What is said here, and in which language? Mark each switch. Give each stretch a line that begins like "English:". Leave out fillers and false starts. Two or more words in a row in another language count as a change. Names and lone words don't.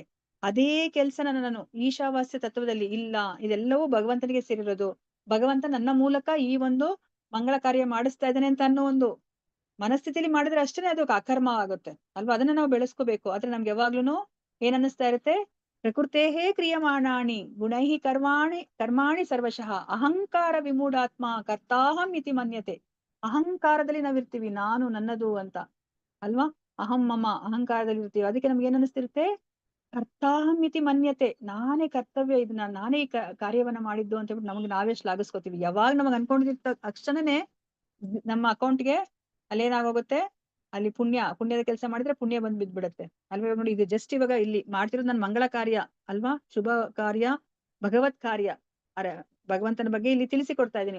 Kannada: ಅದೇ ಕೆಲ್ಸನ ನಾನು ಈಶಾವಾಸ್ಯ ತತ್ವದಲ್ಲಿ ಇಲ್ಲ, ಇದೆಲ್ಲವೂ ಭಗವಂತನಿಗೆ ಸೇರಿರೋದು, ಭಗವಂತ ನನ್ನ ಮೂಲಕ ಈ ಒಂದು ಮಂಗಳ ಕಾರ್ಯ ಮಾಡಿಸ್ತಾ ಇದ್ದಾನೆ ಅಂತ ಅನ್ನೋ ಒಂದು ಮನಸ್ಥಿತಿಲಿ ಮಾಡಿದ್ರೆ ಅಷ್ಟೇ ಅದು ಅಕರ್ಮ ಆಗುತ್ತೆ ಅಲ್ವಾ. ಅದನ್ನ ನಾವು ಬೆಳೆಸ್ಕೋಬೇಕು. ಆದ್ರೆ ನಮ್ಗೆ ಯಾವಾಗ್ಲೂ ಏನ್ ಅನ್ನಿಸ್ತಾ ಇರುತ್ತೆ,
Sanskrit: ಪ್ರಕೃತೇಹೇ ಕ್ರಿಯಮಾಣಾಣಿ ಗುಣೈಹಿ ಕರ್ಮಾಣಿ ಸರ್ವಶಃ ಅಹಂಕಾರ ವಿಮೂಢಾತ್ಮ ಕರ್ತಾಹಂ ಇತಿ ಮನ್ಯತೆ.
Kannada: ಅಹಂಕಾರದಲ್ಲಿ ನಾವಿರ್ತೀವಿ, ನಾನು ನನ್ನದು ಅಂತ ಅಲ್ವಾ.
Sanskrit: ಅಹಂ ಮಮ
Kannada: ಅಹಂಕಾರದಲ್ಲಿ ಇರ್ತೀವಿ. ಅದಕ್ಕೆ ನಮ್ಗೆ ಏನ್ ಅನಿಸ್ತಿರುತ್ತೆ,
Sanskrit: ಕರ್ತಾಹಂ ಇತಿ ಮನ್ಯತೆ,
Kannada: ನಾನೇ ಕರ್ತವ್ಯ, ಇದನ್ನ ನಾನೇ ಈ ಕಾರ್ಯವನ್ನ ಮಾಡಿದ್ದು ಅಂತ ಹೇಳ್ಬಿಟ್ಟು ನಮ್ಗೆ ನಾವೇ ಶ್ಲಾಘಿಸ್ಕೋತೀವಿ. ಯಾವಾಗ ನಮಗ್ ಅನ್ಕೊಂಡಿರ್ತ ತಕ್ಷಣನೇ ನಮ್ಮ ಅಕೌಂಟ್ಗೆ ಅಲ್ಲೇನಾಗೋಗುತ್ತೆ, ಅಲ್ಲಿ ಪುಣ್ಯದ ಕೆಲಸ ಮಾಡಿದ್ರೆ ಪುಣ್ಯ ಬಂದ್ ಬಿದ್ಬಿಡತ್ತೆ ಅಲ್ವಾ. ನೋಡಿ, ಇದು ಜಸ್ಟ್ ಇವಾಗ ಇಲ್ಲಿ ಮಾಡ್ತಿರೋದು ನನ್ ಮಂಗಳ ಕಾರ್ಯ ಅಲ್ವಾ, ಶುಭ ಕಾರ್ಯ, ಭಗವತ್ ಕಾರ್ಯ, ಭಗವಂತನ ಬಗ್ಗೆ ಇಲ್ಲಿ ತಿಳಿಸಿಕೊಡ್ತಾ ಇದ್ದೀನಿ.